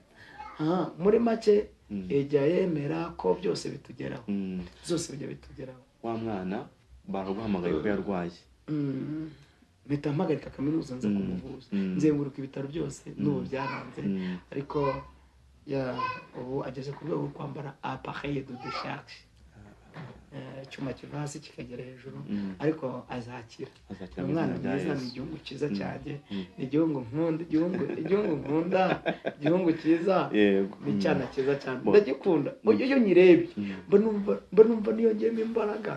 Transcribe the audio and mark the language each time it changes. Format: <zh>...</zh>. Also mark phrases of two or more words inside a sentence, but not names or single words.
<rw>muri make ejya yemera ko byose bitugeraho byose bijya bitugeraho wa mwana baraguhamagaye ko yarwaye mpita mpagarika kaminuza nza kumuvuza nzenguruka ibitaro byose n'ubu byaranze ariko ubu ageze ku rwego rwo kwambara</rw> <fr>appareil de décharge</fr> <rw>cyuma kiva hasi kikagera hejuru ariko azakira umwana mwiza ni igihugu cyiza cyane ni igihugu nkunda igihugu cyiza ni cyana cyiza cyane ndagikunda iyo nyirebye mba numva niyongeyemo imbaraga</rw>